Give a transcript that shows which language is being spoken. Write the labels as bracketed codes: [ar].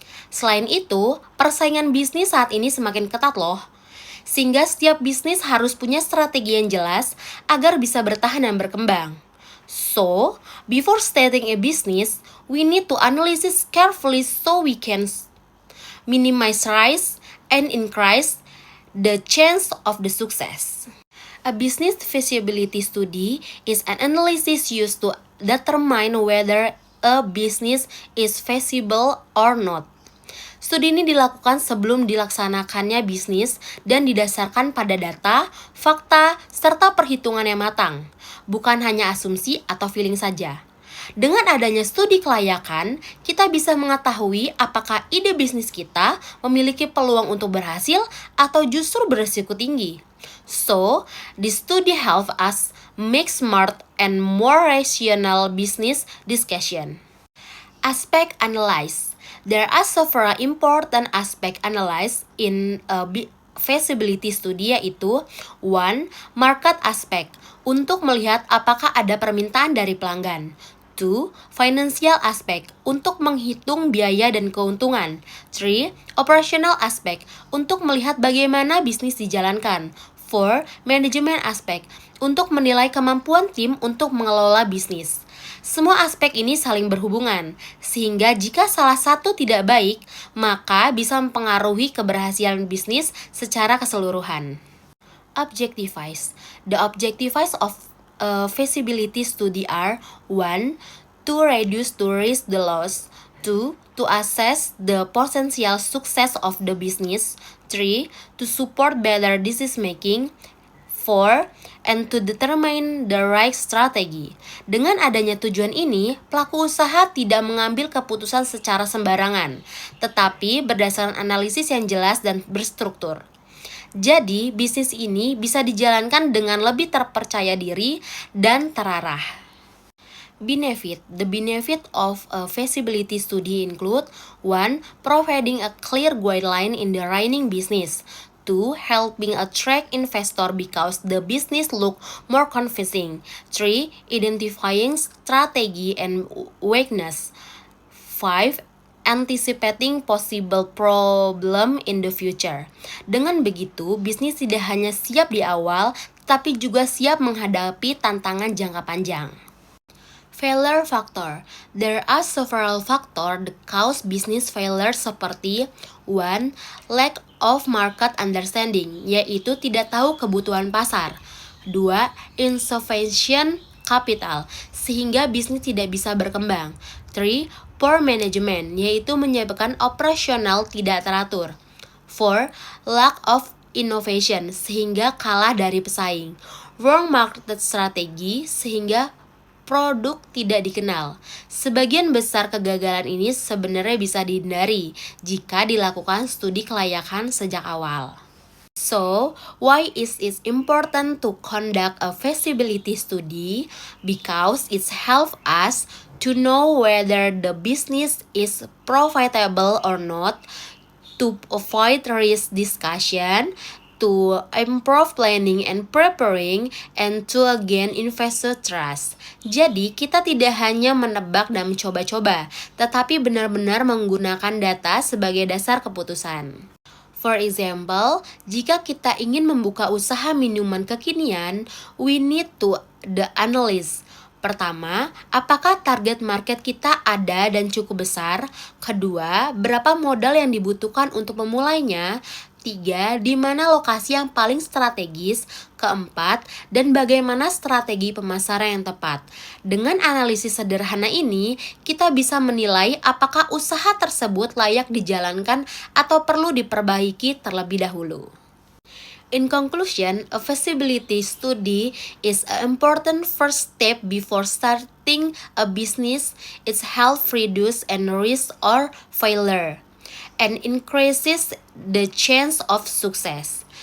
[id] Selain itu, persaingan bisnis saat ini semakin ketat loh. Sehingga setiap bisnis harus punya strategi yang jelas agar bisa bertahan dan berkembang. [en] So, before starting a business, we need to analyze carefully so we can minimize risk and increase the chance of the success. A business feasibility study is an analysis used to determine whether a business is feasible or not. [id] Studi ini dilakukan sebelum dilaksanakannya bisnis dan didasarkan pada data, fakta, serta perhitungan yang matang, bukan hanya asumsi atau feeling saja. Dengan adanya studi kelayakan, kita bisa mengetahui apakah ide bisnis kita memiliki peluang untuk berhasil atau justru berisiko tinggi. [en] So, this study helps us make smart and more rational business discussion. Aspect analyze. There are several important aspect analyzed in a feasibility study, [id] yaitu [en] 1. Market aspect, [id] untuk melihat apakah ada permintaan dari pelanggan. 2. [en] Financial aspect, [id] untuk menghitung biaya dan keuntungan. 3. [en] Operational aspect, [id] untuk melihat bagaimana bisnis dijalankan. 4. [en] Management aspect, [id] untuk menilai kemampuan tim untuk mengelola bisnis. Semua aspek ini saling berhubungan, sehingga jika salah satu tidak baik, maka bisa mempengaruhi keberhasilan bisnis secara keseluruhan. [en] Objectives. The objectives of a feasibility study are 1. To reduce to risk the loss. 2. To assess the potential success of the business. 3. To support better decision making. 4. And to determine the right strategy. [id] Dengan adanya tujuan ini, pelaku usaha tidak mengambil keputusan secara sembarangan, tetapi berdasarkan analisis yang jelas dan berstruktur. Jadi, bisnis ini bisa dijalankan dengan lebih terpercaya diri dan terarah. [en] Benefit. The benefit of a feasibility study include 1. Providing a clear guideline in the running business. 2. Helping attract investor because the business look more convincing. 3. Identifying strategy and weakness. 5. Anticipating possible problem in the future. [id] Dengan begitu, bisnis tidak hanya siap di awal, tapi juga siap menghadapi tantangan jangka panjang. [en] Failure factor. There are several factors that cause business failure [id] seperti [en] 1. Lack of market understanding, [id] yaitu tidak tahu kebutuhan pasar. 2. [en] Insufficient capital, [id] sehingga bisnis tidak bisa berkembang. 3. [en] Poor management, [id] yaitu menyebabkan operasional tidak teratur. 4. [en] Lack of innovation, [id] sehingga kalah dari pesaing. [en] Wrong market strategy, [id] sehingga produk tidak dikenal. Sebagian besar kegagalan ini sebenarnya bisa dihindari jika dilakukan studi kelayakan sejak awal. [en] So, why is it important to conduct a feasibility study? Because it helps us to know whether the business is profitable or not, to avoid risk discussion, to improve planning and preparing, and to gain investor trust. [id] Jadi, kita tidak hanya menebak dan mencoba-coba, tetapi benar-benar menggunakan data sebagai dasar keputusan. [en] For example, [id] jika kita ingin membuka usaha minuman kekinian, [en] we need to the analyze. [id] Pertama, apakah target market kita ada dan cukup besar? Kedua, berapa modal yang dibutuhkan untuk memulainya? Tiga, di mana lokasi yang paling strategis. Keempat, dan bagaimana strategi pemasaran yang tepat. Dengan analisis sederhana ini, kita bisa menilai apakah usaha tersebut layak dijalankan atau perlu diperbaiki terlebih dahulu. [en] In conclusion, a feasibility study is an important first step before starting a business. It helps reduce any risk or failure and increases the chance of success.